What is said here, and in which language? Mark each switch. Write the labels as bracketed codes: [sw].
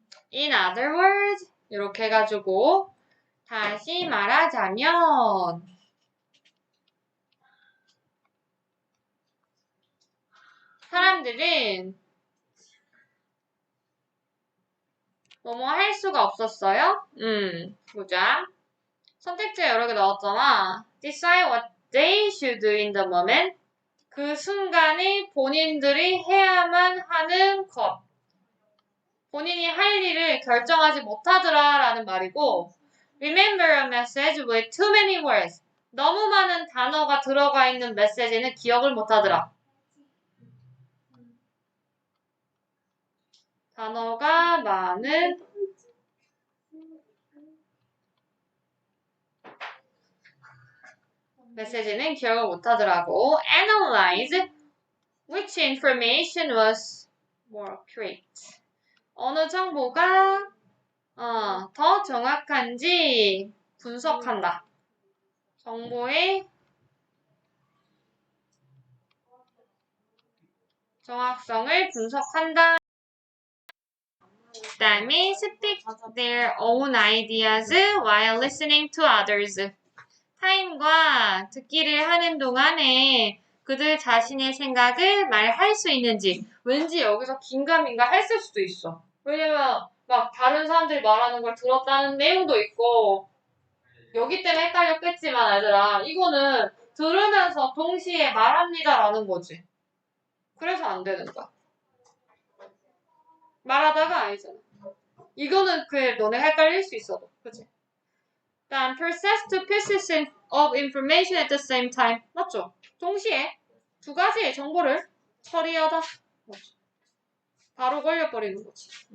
[en] In other words, [ko] 이렇게 해가지고 다시 말하자면 사람들은 뭐뭐 할 수가 없었어요? 보자. 선택지가 여러 개 나왔잖아. [en] Decide what they should do in the moment. [ko] 그 순간에 본인들이 해야만 하는 것. 본인이 할 일을 결정하지 못하더라 라는 말이고 [en] Remember a message with too many words. [ko] 너무 많은 단어가 들어가 있는 메시지는 기억을 못하더라. 단어가 많은 메시지는 기억을 못하더라고. [en] Analyze which information was more accurate. [ko] 어느 정보가 더 정확한지 분석한다. 정보의 정확성을 분석한다. 그 다음에 [en] speak their own ideas while listening to others. [ko] 타인과 듣기를 하는 동안에 그들 자신의 생각을 말할 수 있는지 왠지 여기서 긴가민가 했을 수도 있어. 왜냐면 막 다른 사람들이 말하는 걸 들었다는 내용도 있고 여기 때문에 헷갈렸겠지만 얘들아 이거는 들으면서 동시에 말합니다라는 거지. 그래서 안 되는 거야. 말하다가 아니잖아. 이거는 너네 헷갈릴 수 있어도. 그치? 그다음 [en] process two pieces of information at the same time. [ko] 맞죠? 동시에 두 가지의 정보를 처리하다. 맞죠? 바로 걸려버리는 거지.